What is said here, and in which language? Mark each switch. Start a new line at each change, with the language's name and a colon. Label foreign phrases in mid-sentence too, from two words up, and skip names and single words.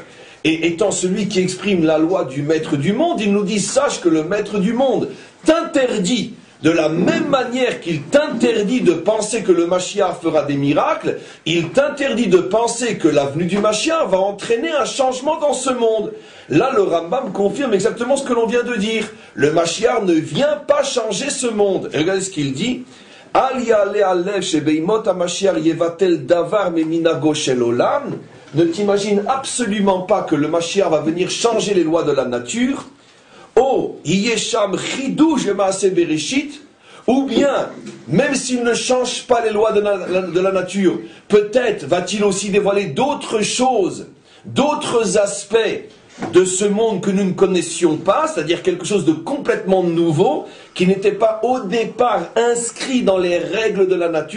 French: Et étant celui qui exprime la loi du maître du monde, il nous dit, sache que le maître du monde t'interdit, de la même manière qu'il t'interdit de penser que le Mashiach fera des miracles, il t'interdit de penser que la venue du Mashiach va entraîner un changement dans ce monde. Là, le Rambam confirme exactement ce que l'on vient de dire. Le Mashiach ne vient pas changer ce monde. Et regardez ce qu'il dit.
Hebrew: אל יעלה על הלב שבימות המשיח יבטל דבר ממנהגו של עולם.
French: Ne t'imagine absolument pas que le Mashiach va venir changer les lois de la nature.
Hebrew: או יש שם חידוש מעשה בראשית,
French: ou bien, même s'il ne change pas les lois de la nature, peut-être va-t-il aussi dévoiler d'autres choses, d'autres aspects de ce monde que nous ne connaissions pas, c'est-à-dire quelque chose de complètement nouveau, qui n'était pas au départ inscrit dans les règles de la nature.